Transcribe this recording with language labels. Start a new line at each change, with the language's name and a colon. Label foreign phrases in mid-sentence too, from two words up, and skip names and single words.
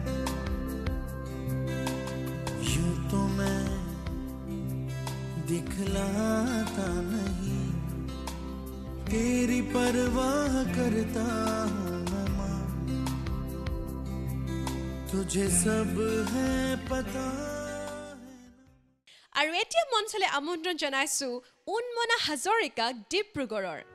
Hindi: यूं तो मैं दिखलाता नहीं, तेरी परवाह करता हूँ मैं माँ। तुझे सब है पता।
Assamese: আৰু এতিয়া মঞ্চলে আমন্ত্ৰণ জনাইছো উন্মনা হাজৰিকাক ডিব্ৰুগড়ৰ।